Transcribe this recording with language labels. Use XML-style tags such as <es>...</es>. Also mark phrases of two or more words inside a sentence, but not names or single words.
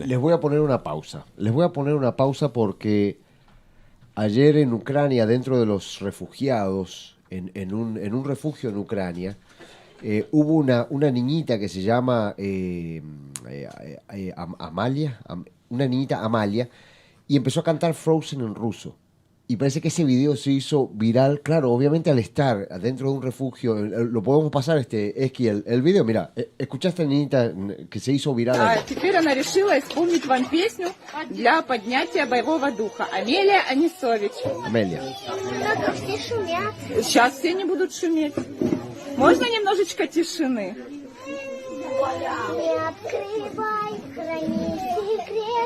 <es>les voy a poner una pausa. Les voy a poner una pausa porque ayer en Ucrania, dentro de los refugiados, en un refugio en Ucrania, hubo una niñita que se llama Amalia, una niñita Amalia, y empezó a cantar Frozen en ruso. Y parece que ese video se hizo viral, claro, obviamente al estar dentro de un refugio. Lo podemos pasar, Esqui, el video. Mira, escucha a esta niñita que se hizo viral.</es> <ru>Теперь она решила исполнить вам песню для поднятия боевого духа. Амелия Анисович. Amelia. Все шумят. Сейчас все не будут шуметь. Можно немножечко тишины? Не открывай, храни секрет.</ru>